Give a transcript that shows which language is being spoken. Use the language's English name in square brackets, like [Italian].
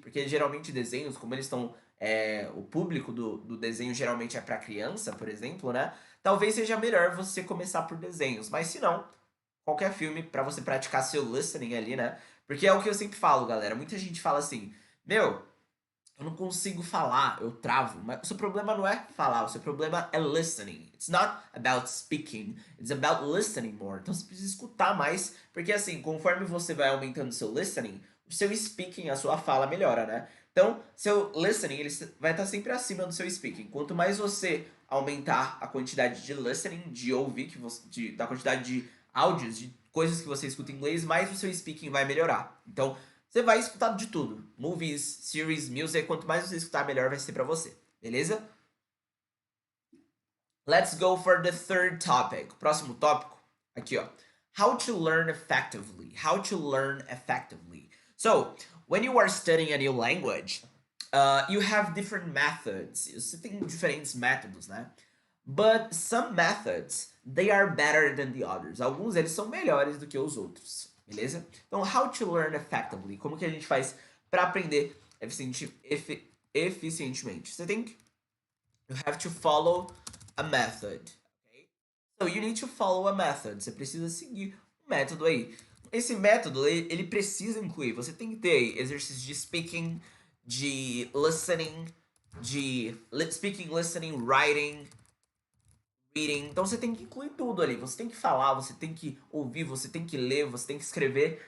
[Portuguese] Porque geralmente desenhos, como eles estão... o público do desenho geralmente é para criança, por exemplo, né? Talvez seja melhor você começar por desenhos. Mas se não, qualquer filme para você praticar seu listening ali, né? Porque é o que eu sempre falo, galera. Muita gente fala assim, eu não consigo falar, eu travo. Mas o seu problema não é falar, o seu problema é listening. [English] It's not about speaking, it's about listening more. [Portuguese] Então você precisa escutar mais, porque assim, conforme você vai aumentando o seu listening, o seu speaking, a sua fala melhora, né? Então, seu listening, ele vai estar sempre acima do seu speaking. Quanto mais você aumentar a quantidade de listening, de ouvir, da quantidade de áudios, de coisas que você escuta em inglês, mais o seu speaking vai melhorar. Então, você vai escutar de tudo. [English] Movies, series, music, [Portuguese] quanto mais você escutar, melhor vai ser pra você. Beleza? [English] Let's go for the third topic. [Portuguese] Próximo tópico, aqui ó. [English] How to learn effectively. How to learn effectively. So, when you are studying a new language, you have different methods. [Portuguese] Você tem diferentes métodos, né? [English] But some methods, they are better than the others. [Portuguese] Alguns eles são melhores do que os outros, beleza? Então, [English] how to learn effectively. [Portuguese] Como que a gente faz para aprender eficientemente? Você tem que... [English] You have to follow a method. Okay? So, you need to follow a method. [Portuguese] Você precisa seguir um método aí. Esse método, ele precisa incluir... Você tem que ter exercícios de speaking, de listening, de speaking, listening, writing, reading. Então você tem que incluir tudo ali. Você tem que falar, você tem que ouvir, você tem que ler, você tem que escrever.